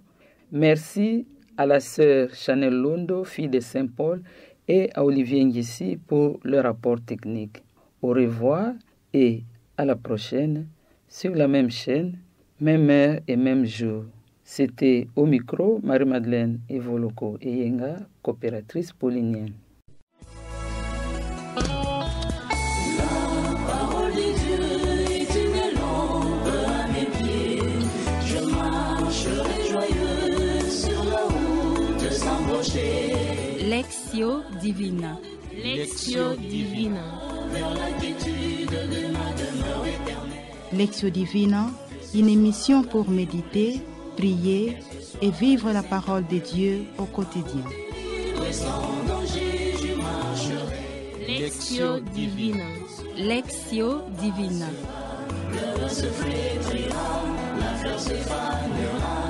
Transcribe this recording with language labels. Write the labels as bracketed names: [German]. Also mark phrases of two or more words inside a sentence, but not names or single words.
[French] Merci à la sœur Chanel Londo, fille de Saint-Paul, et à Olivier Ngissi pour le rapport technique. Au revoir et à la prochaine sur la même chaîne, même heure et même jour. C'était au micro Marie-Madeleine Evoloko Eyenga, coopératrice paulinienne. Lectio Divina. Lectio Divina. Lectio Divina, une émission pour méditer, prier et vivre la parole de Dieu au quotidien. Lectio Divina. Lectio Divina. Le vent se flétrira, la fleur se fanera.